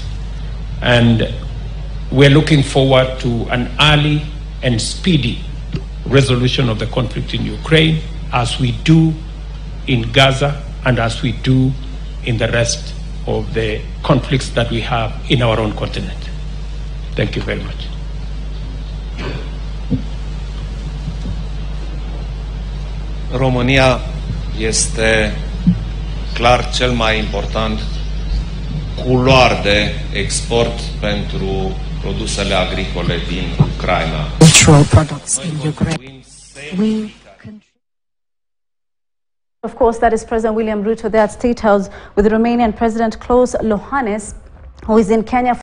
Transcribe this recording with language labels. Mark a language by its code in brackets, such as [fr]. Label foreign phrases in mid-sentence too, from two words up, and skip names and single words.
[en] And we're looking forward to an early and speedy resolution of the conflict in Ukraine, as we do in Gaza and as we do in the rest of the conflicts that we have in our own continent. Thank you very much. [ro] România este clar cel mai important culoar de export pentru produsele agricole din Ucraina. [en] Natural products in Ukraine. Of course, that is President William Ruto there at State House with Romanian President Klaus Iohannis, who is in Kenya.